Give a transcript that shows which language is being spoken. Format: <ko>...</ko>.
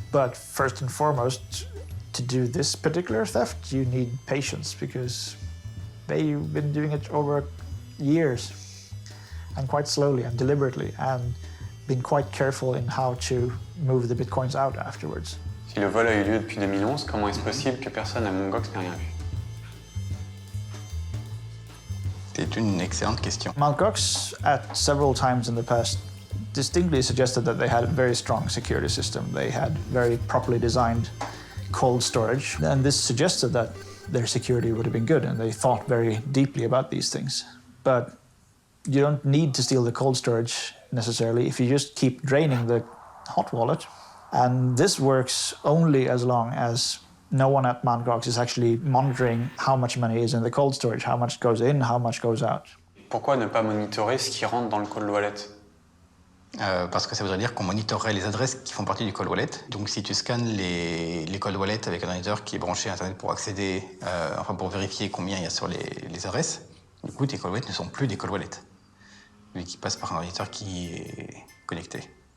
<en>But first and foremost, to do this particular theft, you need patience because they've been doing it over years and quite slowly and deliberately and been quite careful in how to move the bitcoins out afterwards.</en> <fr>Si le vol a eu lieu depuis 2011, comment est-ce possible que personne à MTGox n'ait rien vu? C'est une excellente question.</fr> <en>MTGox, at several times in the past, distinctly suggested that they had a very strong security system. They had very properly designed cold storage, and this suggested that their security would have been good, and they thought very deeply about these things. But you don't need to steal the cold storage necessarily if you just keep draining the hot wallet. And this works only as long as no one at MTGox is actually monitoring how much money is in the cold storage, how much goes in, how much goes out.</en> <fr>Pourquoi ne pas monitorer ce qui rentre dans le cold wallet? Parce que ça voudrait dire qu'on monitorerait les adresses qui font partie du cold wallet. Donc si tu scannes les cold wallets avec un ordinateur qui est branché à Internet pour accéder, pour vérifier combien il y a sur les adresses, du coup tes cold wallets ne sont plus des cold wallets, mais qui passent par un ordinateur qui est connecté.</fr>